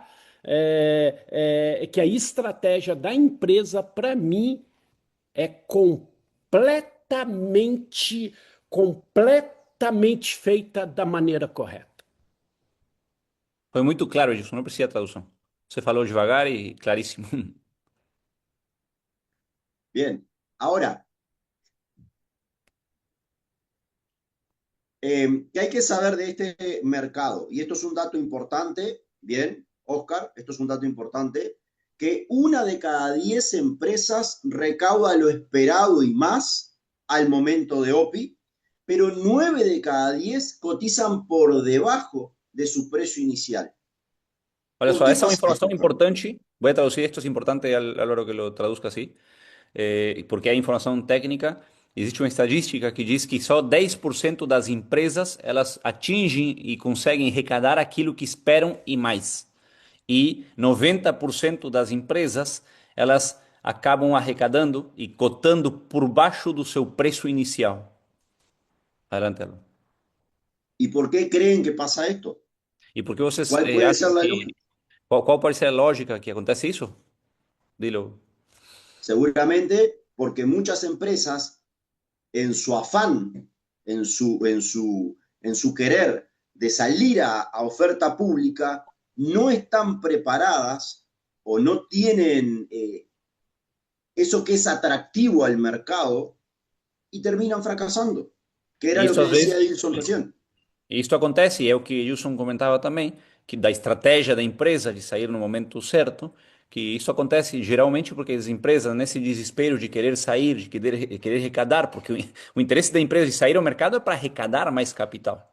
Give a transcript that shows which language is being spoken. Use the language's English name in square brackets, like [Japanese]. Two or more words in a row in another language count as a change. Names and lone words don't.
[Portuguese] Que a estratégia da empresa, para mim, é completamente feita da maneira correta. Foi muito claro isso, não precisa tradução. Você falou devagar e claríssimo. [Spanish] Bien. Ahora, ¿qué hay que saber de este mercado? Y esto es un dato importante, bien, Oscar, esto es un dato importante, que 1 de cada 10 empresas recauda lo esperado y más al momento de OPI, pero 9 de cada 10 cotizan por debajo de su precio inicial. [Portuguese] Olha [Spanish] ¿Por [Portuguese] só, [Spanish] qué [Portuguese] essa é uma [Spanish] pasa [Portuguese] informação [Spanish] esto, Carlos? [Portuguese] importante. Vou traduzir isto, é importante, Álvaro, [Spanish] que lo traduzca [Portuguese] assim, porque é informação técnica. Existe uma estatística que diz que só 10% das empresas elas atingem e conseguem arrecadar aquilo que esperam e mais. E 90% das empresas elas acabam arrecadando e cotando por baixo do seu preço inicial. [Spanish] Adelante, Álvaro. ¿Y por qué creen que pasa esto? [Portuguese] E por que vocês [Spanish] ¿Cuál puede ser [Portuguese] acham [Spanish] la [Portuguese] que... [Spanish] lógica? [Portuguese] Qual pode ser a lógica que acontece isso? [Spanish] Dilo. Seguramente porque muchas empresas en su afán, en su querer de salir a oferta pública, no están preparadas o no tienen eso que es atractivo al mercado y terminan fracasando, que era [Portuguese] E [Spanish] lo [Portuguese] isso [Spanish] que [Portuguese] às [Spanish] decía [Portuguese] vezes... [Spanish] Edilson recién. [Portuguese] Isto acontece, e é o que Wilson comentava também, que da estratégia da empresa de sair no momento certo, que isso acontece geralmente porque as empresas, nesse desespero de querer sair, de querer arrecadar, porque o interesse da empresa de sair ao mercado é para arrecadar mais capital.